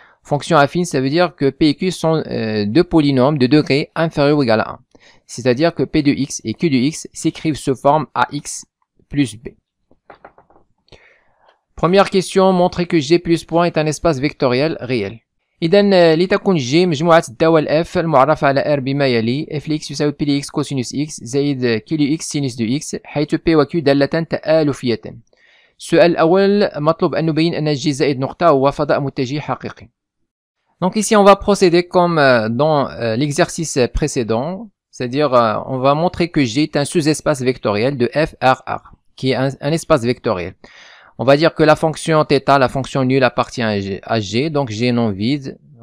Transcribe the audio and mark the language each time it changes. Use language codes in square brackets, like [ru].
[fr] Fonctions affines, ça veut dire que p et q sont deux polynômes de degré inférieur ou égal à 1. C'est-à-dire que p de x et q de x s'écrivent sous forme ax plus b. Première question, montrer que g plus point est un espace vectoriel réel. [ar] إذا لتكن G مجموعة الدوال F المعرفة على R بما يلي f لx يساوي P لx كوسينوس x زائد Q لx سينوس دو x حيث P و Q دالة تآلفية. السؤال الأول مطلوب أن نبين أن G زائد نقطة هو فضاء متجه حقيقي. [fr] Donc ici on va procéder comme dans l'exercice précédent, c'est-à-dire on va montrer que G est un sous-espace vectoriel de f R R, qui est un espace vectoriel. On va dire que la fonction θ, la fonction nulle appartient à G, donc G non vide.